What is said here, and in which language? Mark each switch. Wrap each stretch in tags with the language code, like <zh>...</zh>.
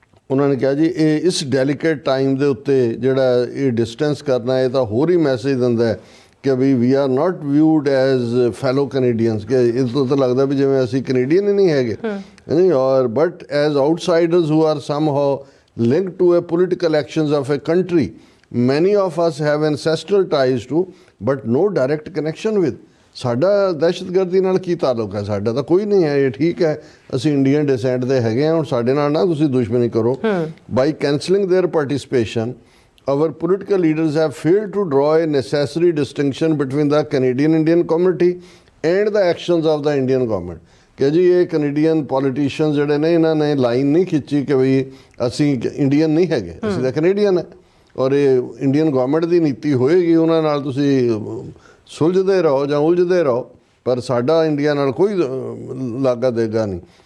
<pa>ਉਹਨਾਂ ਨੇ ਕਿਹਾ ਜੀ ਇਹ ਇਸ ਡੈਲੀਕੇਟ ਟਾਈਮ ਦੇ ਉੱਤੇ ਜਿਹੜਾ ਇਹ ਡਿਸਟੈਂਸ ਕਰਨਾ ਇਹ ਤਾਂ ਹੋਰ ਹੀ ਮੈਸੇਜ ਦਿੰਦਾ ਹੈ ਕਿ</pa> <en>we we are not viewed as fellow Canadians,</en> <pa>ਕਿ ਇਸ ਤੋਂ ਤਾਂ ਲੱਗਦਾ ਵੀ ਜਿਵੇਂ ਅਸੀਂ ਕੈਨੇਡੀਅਨ ਹੀ ਨਹੀਂ ਹੈਗੇ ਨਹੀਂ, ਔਰ</pa> <en>But as outsiders who are somehow linked to a political actions of a country many of us have ancestral ties to but no direct connection with।</en> <pa>ਸਾਡਾ ਦਹਿਸ਼ਤਗਰਦੀ ਨਾਲ ਕੀ ਤਾਲੁਕ ਹੈ, ਸਾਡਾ ਤਾਂ ਕੋਈ ਨਹੀਂ ਹੈ, ਇਹ ਠੀਕ ਹੈ ਅਸੀਂ ਇੰਡੀਅਨ ਡਿਸੈਂਟ ਦੇ ਹੈਗੇ ਹਾਂ, ਹੁਣ ਸਾਡੇ ਨਾਲ ਨਾ ਤੁਸੀਂ ਦੁਸ਼ਮਣੀ ਕਰੋ।</pa> <en>By cancelling their participation our political leaders have failed to draw a necessary distinction between the Canadian Indian community and the actions of the Indian government।</en> <pa>ਕਿ ਜੀ ਇਹ ਕੈਨੇਡੀਅਨ ਪੋਲੀਟੀਸ਼ੀਅਨ ਜਿਹੜੇ ਨੇ ਇਹਨਾਂ ਨੇ ਲਾਈਨ ਨਹੀਂ ਖਿੱਚੀ ਕਿ ਵੀ ਅਸੀਂ ਇੰਡੀਅਨ ਨਹੀਂ ਹੈਗੇ, ਅਸੀਂ ਤਾਂ ਕੈਨੇਡੀਅਨ ਹੈ, ਔਰ ਇਹ ਇੰਡੀਅਨ ਗਵਰਨਮੈਂਟ ਦੀ ਨੀਤੀ ਹੋਏਗੀ ਉਹਨਾਂ ਨਾਲ ਤੁਸੀਂ ਸੁਲਝਦੇ ਰਹੋ ਜਾਂ ਉਲਝਦੇ ਰਹੋ, ਪਰ ਸਾਡਾ ਇੰਡੀਆ ਨਾਲ ਕੋਈ ਲਾਗਾ ਦੇਗਾ ਨਹੀਂ।</pa>